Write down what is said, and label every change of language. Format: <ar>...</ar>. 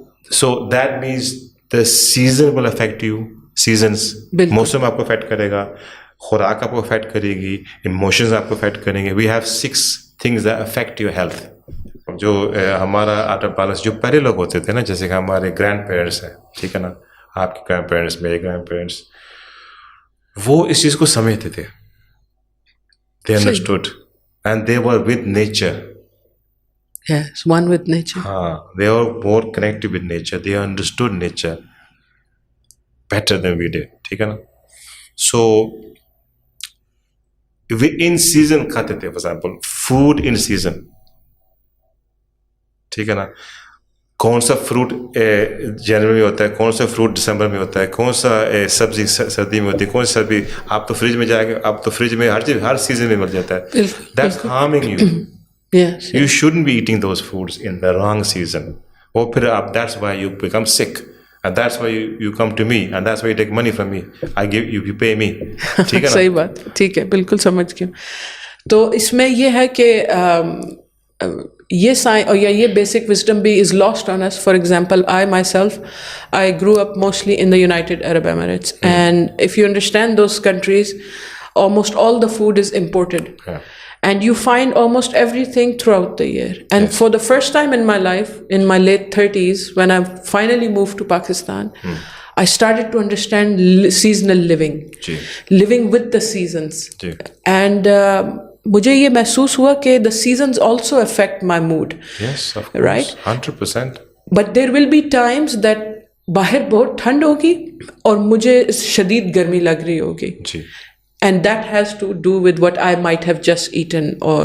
<en>So that means the season will affect you.</en> <ur>Seasons, موسم آپ کو افیکٹ کرے گا, خوراک آپ کو افیکٹ کرے گی, ایموشنز آپ کو افیکٹ کریں گے.</ur> <en>We have 6 things that affect your health.</en> <ur>جو ہمارا آٹا پالس جو پہلے لوگ ہوتے تھے نا, جیسے کہ ہمارے گرینڈ پیرنٹس ہیں, ٹھیک ہے نا, آپ کے گرینڈ پیرنٹس, میرے گرینڈ پیرنٹس, وہ اس چیز کو سمجھتے تھے.</ur> <en>They understood and they were with nature. Yes, one with nature. They were more connected with nature. They understood nature better than we did.</en> <ur>ٹھیک ہے نا.</ur> <en>So we in season</en> <ur>کھاتے تھے,</ur> <en>for example food in season.</en> <ur>ٹھیک ہے نا. کون سا فروٹ جنوری میں ہوتا ہے, کون سا فروٹ دسمبر میں ہوتا ہے, کون سا سبزی سردی میں ہوتی ہے, کون سی سبزی آپ تو فریج میں جائیں گے, آپ تو فریج میں ہر چیز ہر سیزن میں مل جاتا ہے.</ur> <en>That's harming you. Yes. You shouldn't be eating those foods in the wrong season.</en> <ur>اور پھر آپ,</ur> <en>that's why you become sick. And that's why you come to me, and that's why you take money from me. I give you, you pay me.</en> <ur>ٹھیک ہے نا. صحیح بات, ٹھیک ہے, بالکل سمجھ گیا. تو اس میں یہ ہے کہ یہ یہ بیسک وزڈم بھی</ur> <en>Is lost on us. For example, I myself, I grew up mostly in the United Arab Emirates, and if you understand those countries, almost all the food is imported. And you find almost everything throughout the year. And for the first time in my life, in my late 30s, when I finally moved to Pakistan, I started to understand seasonal living, living with the seasons. And</en> <ur>مجھے یہ محسوس ہوا کہ</ur> <en>the seasons also affect my mood. Yes, of course. Right? 100%. But there will be times that</en> <ur>باہر بہت ٹھنڈ ہوگی اور مجھے شدید گرمی لگ رہی ہوگی. جی.</ur> <en>And that has to do with what I might have just eaten or...</en>